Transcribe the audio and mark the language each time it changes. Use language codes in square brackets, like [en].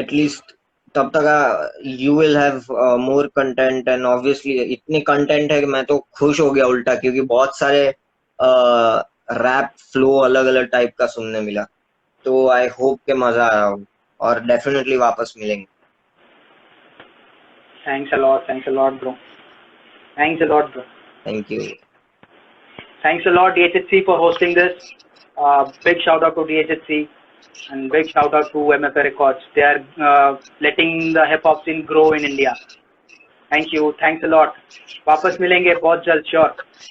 [hi] At least तब तक [en] you will have more content and obviously [hi] इतनी कंटेंट है कि मैं तो खुश हो गया उल्टा, क्योंकि बहुत सारे रैप फ्लो अलग अलग टाइप का सुनने मिला, तो [en] I hope [hi] के मजा आया हो और डेफिनेटली वापस मिलेंगे। [en] Thanks a lot bro, thanks a lot bro, thank you, thanks a lot DHHC for hosting this. Big shout out to DHHC and big shout out to MFA Records. They are letting the hip hop scene grow in India. Thank you, thanks a lot. [hi] वापस मिलेंगे बहुत जल्द, sure,